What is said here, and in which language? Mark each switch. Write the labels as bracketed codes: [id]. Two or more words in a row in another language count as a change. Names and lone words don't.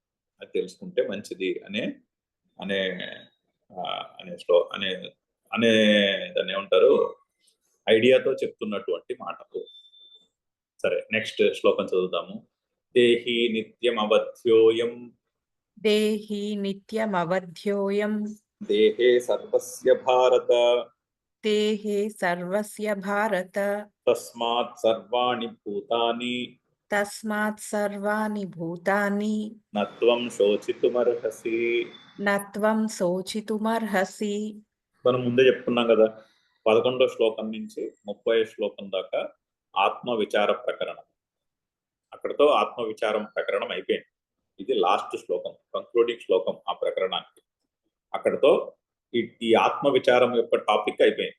[te] అది తెలుసుకుంటే మంచిది అనే దాన్ని ఏమంటారు, ఐడియాతో చెప్తున్నటువంటి మాటలు. సరే, నెక్స్ట్ శ్లోకం చదువుతాము. [sa] దేహి నిత్యమవధ్యోయం దేహే సర్వస్య భారత తస్మాత్ సర్వాణి భూతాని నత్వం శోచితుమర్హసి. [te] మనం ముందే చెప్పుకున్నాం కదా, 11వ శ్లోకం నుంచి 30వ శ్లోకం దాకా ఆత్మ విచార ప్రకరణం. అక్కడతో ఆత్మ విచారం ప్రకరణం అయిపోయింది. ఇది లాస్ట్ శ్లోకం, కంక్లూడింగ్ శ్లోకం ఆ ప్రకరణానికి. అక్కడతో ఈ ఆత్మ విచారం యొక్క టాపిక్ అయిపోయింది.